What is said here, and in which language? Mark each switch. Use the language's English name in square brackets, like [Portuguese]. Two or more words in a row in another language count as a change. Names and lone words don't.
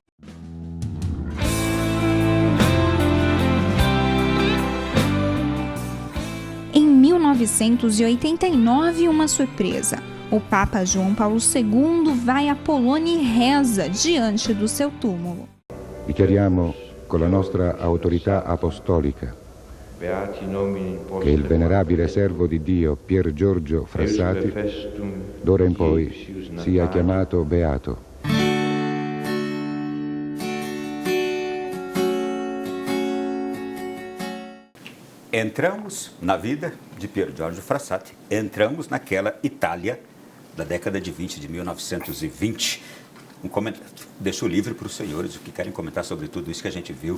[Portuguese] Em 1989, uma surpresa. O Papa João Paulo II vai à Polônia e reza diante do seu túmulo. [Italian] Dichiariamo con la nostra autorità apostolica che il venerabile servo di Dio Pier Giorgio Frassati d'ora in poi sia chiamato beato. [Portuguese] Entramos na vida de Pier Giorgio Frassati, entramos naquela Itália da década de 20, de 1920. Deixo livre para os senhores o que querem comentar sobre tudo isso que a gente viu.